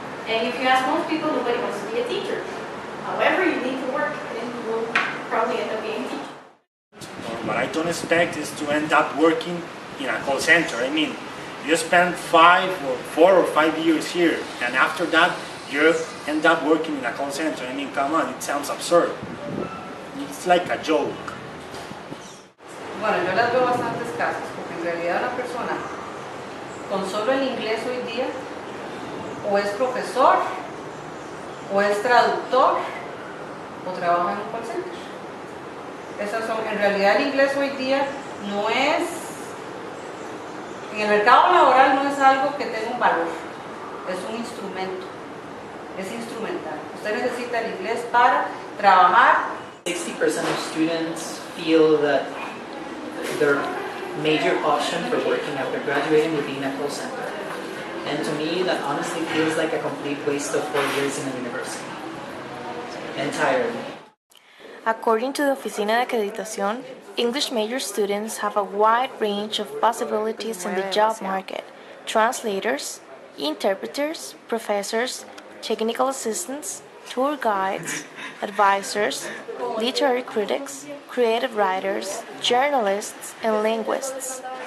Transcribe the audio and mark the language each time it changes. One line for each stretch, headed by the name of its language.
English: And if you ask most people, nobody wants to be a teacher. However, you need to work, and you will probably end up being a teacher. What I don't expect is to end up working in a call center. I mean, you spend 4 or 5 years here, and after that, you end up working in a call center. I mean, come on, it sounds absurd. It's like a joke.
Spanish: Bueno, yo les veo bastantes casos, porque en realidad una persona con solo el inglés hoy día o es profesor, o es traductor, o trabaja en un call center. Esas son, en realidad el inglés hoy día no es, en el mercado laboral no es algo que tenga un valor, es un instrumento, es instrumental. Usted necesita el inglés para trabajar.
English: 60% of students feel that their major option for working after graduating would be in a call center. And to me, that honestly feels like a complete waste of 4 years in a university. Entirely. According to the Oficina de Acreditación, English major students have a wide range of possibilities in the job market: translators, interpreters, professors, technical assistants, tour guides, advisors, literary critics, creative writers, journalists, and linguists.